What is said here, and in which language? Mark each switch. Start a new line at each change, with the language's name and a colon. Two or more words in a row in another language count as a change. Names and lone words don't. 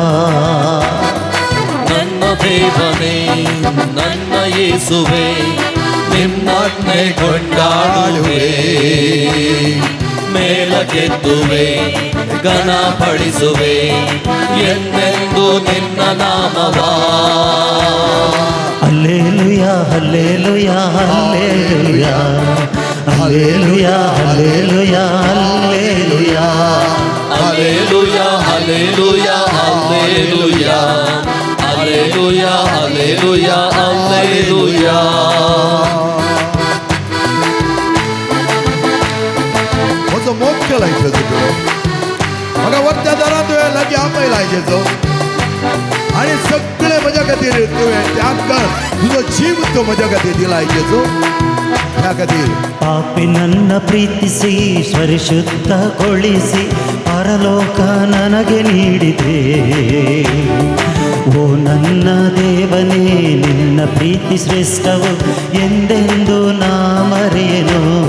Kannada: ನನ್ನ ದೇವನೇ, ನನ್ನ ಯೇಸುವೆ, ನಿನ್ನನ್ನೇ ಕೊಂಡಾಡುವೆ, ಮೇಲಕ್ಕೆತ್ತುವೆ, ಘನಪಡಿಸುವೆ ಎಂದೆಂದು ನಿನ್ನ ನಾಮವ. ಹಲ್ಲೆಲೂಯಾ, ಹಲ್ಲೆಲೂಯಾ, ಹಲ್ಲೆಲೂಯಾ, ಹಲ್ಲೆಲೂಯಾ, ಹಲ್ಲೆಲೂಯಾ, ಹಲ್ಲೆಲೂಯಾ,
English: Hallelujah, hallelujah, hallelujah, hallelujah, hallelujah, hallelujah.
Konkani: म्हजो मोग केलाय पयलाय जेजो आणि सगळे म्हज्या खातीर तुवें त्याग कर तुजो जीव तो म्हज्या खातीर दिलाय जेजो त्या खातीर
Kannada: ಪಾಪಿ ನನ್ನ ಪ್ರೀತಿಸಿ ಪರಿಶುದ್ಧಗೊಳಿಸಿ ಪರಲೋಕ ನನಗೆ ನೀಡಿದೆ. ಓ ನನ್ನ ದೇವನೇ ನಿನ್ನ ಪ್ರೀತಿ ಶ್ರೇಷ್ಠವು ಎಂದೆಂದು ನಾ ಮರೆಯೆನು.